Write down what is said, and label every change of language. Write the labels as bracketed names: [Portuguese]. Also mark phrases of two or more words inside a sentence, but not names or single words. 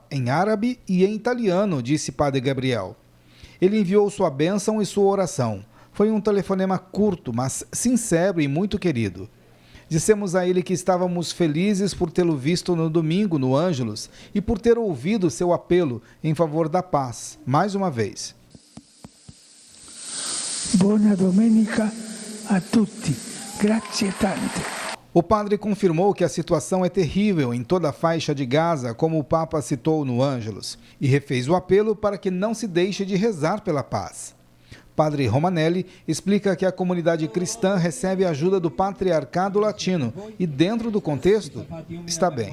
[Portuguese] em árabe e em italiano, disse Padre Gabriel. Ele enviou sua bênção e sua oração. Foi um telefonema curto, mas sincero e muito querido. Dissemos a ele que estávamos felizes por tê-lo visto no domingo no Ângelus e por ter ouvido seu apelo em favor da paz, mais uma vez. [Italian] Buona domenica a tutti. Grazie tante. [Portuguese] O padre confirmou que a situação é terrível em toda a faixa de Gaza, como o Papa citou no Ângelus, e refez o apelo para que não se deixe de rezar pela paz. Padre Romanelli explica que a comunidade cristã recebe a ajuda do Patriarcado Latino e, dentro do contexto, está bem.